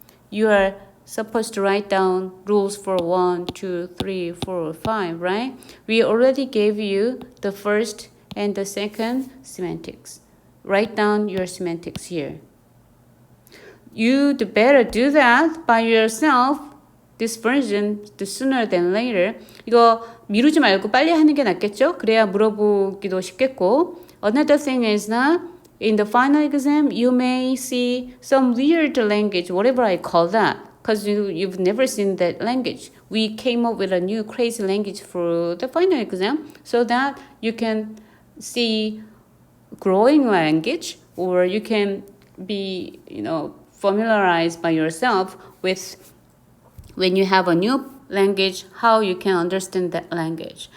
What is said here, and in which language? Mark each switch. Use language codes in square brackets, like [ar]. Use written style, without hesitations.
[en] You are supposed to write down rules for 1, 2, 3, 4, 5, right? We already gave you the first and the second semantics. Write down your semantics here. You'd better do that by yourself. This version, the sooner than later. [ko] 이거 미루지 말고 빨리 하는 게 낫겠죠? 그래야 물어보기도 쉽겠고. [en] Another thing is that in the final exam, you may see some weird language, whatever I call that, because you've never seen that language. We came up with a new crazy language for the final exam so that you can see growing language, or you can be, familiarized by yourself with when you have a new language, how you can understand that language.